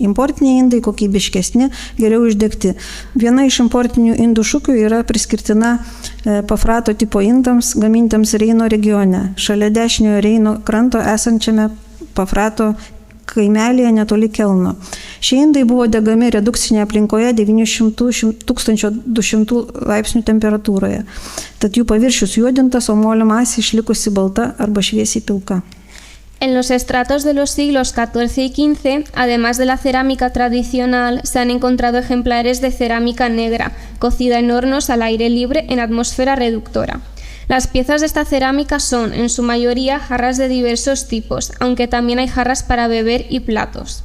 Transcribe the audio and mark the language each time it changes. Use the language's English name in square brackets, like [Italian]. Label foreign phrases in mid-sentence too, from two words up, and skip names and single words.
[Lithuanian] Importiniai indai kokybiškesni, geriau išdegti. Viena iš importinių indų šukių yra priskirtina Pafrato tipo indams gamintams Reino regione, šalia dešiniojo Reino kranto esančiame Pafrato kaimelėje netoli Kelno. Šie indai buvo degami redukcinėje aplinkoje 900–1200 laipsnių temperatūroje. Tad jų paviršius juodintas, o molio masė išlikusi balta arba šviesiai pilka. [Spanish] En los estratos de los siglos XIV y XV, además de la cerámica tradicional, se han encontrado ejemplares de cerámica negra, cocida en hornos al aire libre en atmósfera reductora. Las piezas de esta cerámica son, en su mayoría, jarras de diversos tipos, aunque también hay jarras para beber y platos.